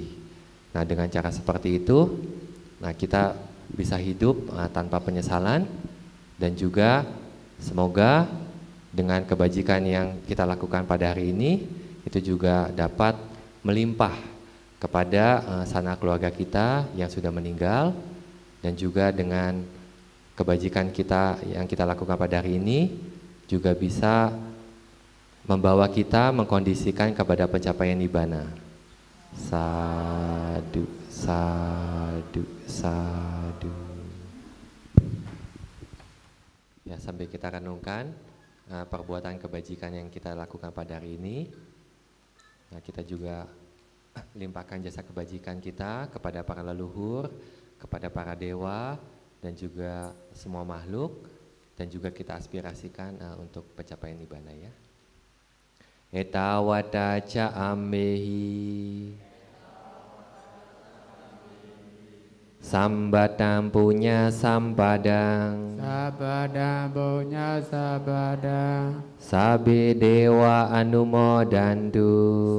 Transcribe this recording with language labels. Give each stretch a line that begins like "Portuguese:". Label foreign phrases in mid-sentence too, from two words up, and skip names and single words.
Indonesian: Nah, dengan cara seperti itu, nah kita bisa hidup tanpa penyesalan, dan juga semoga dengan kebajikan yang kita lakukan pada hari ini itu juga dapat melimpah kepada sanak keluarga kita yang sudah meninggal, dan juga dengan kebajikan kita yang kita lakukan pada hari ini juga bisa membawa kita mengkondisikan kepada pencapaian nibbana.
Pali: Sadu, sadu, sadu.
Indonesian: Ya, sambil kita renungkan perbuatan kebajikan yang kita lakukan pada hari ini, nah, kita juga limpahkan jasa kebajikan kita kepada para leluhur, kepada para dewa, dan juga semua makhluk, dan juga kita aspirasikan untuk pencapaian nibbana ya.
Pali: Etawata ca ambehi Sambatam punya sampadang, Sabadang punya sabadang, sabe dewa anumodantu,